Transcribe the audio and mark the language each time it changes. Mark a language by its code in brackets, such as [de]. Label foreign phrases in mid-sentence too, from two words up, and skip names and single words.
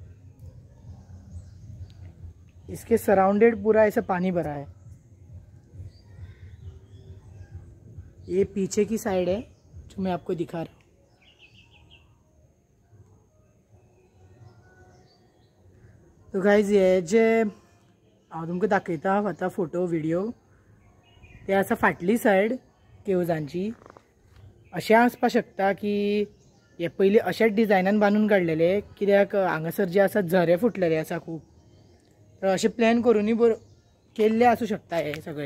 [hi] इसके सराउंडेड पूरा ऐसा पानी भरा है। ये पीछे की साइड है जो मैं आपको दिखा रहा हूँ। [kok] तो गाइज हे जे हांव तुमकां दाखयता आतां [en] photo video, [kok] ते आसा फाटली सायड केवजांची। अशें आसपाक शकता की हे पयलीं अशेच डिजायनान बांदून काडलेले, कित्याक हांगासर जे आसा झरे फुटलेले आसा खूब, तर अशें प्लॅन करूनय केल्ले आसूं शकता हे सगळे।